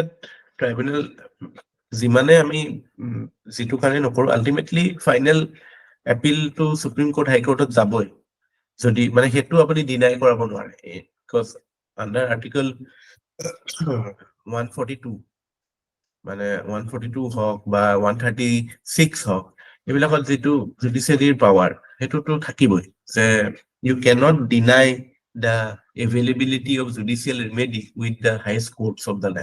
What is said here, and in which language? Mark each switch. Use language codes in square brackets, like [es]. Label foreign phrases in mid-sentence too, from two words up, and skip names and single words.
[as] tribunal যিমানে আমি যিটো কাৰণে নকৰো [en] ultimately final appeal to Supreme Court High Court [as] যাবই যদি মানে হেতু আপুনি ডিনাই কৰাব নোৱাৰে [en] because under article 142 [as] মানে 142 হওক বা 136 হওক এইবিলাকত যিটো জুডিচিয়াৰীৰ পাৱাৰ হেতুটো থাকিবই যে [en] you cannot deny the availability of judicial remedy with the highest courts of the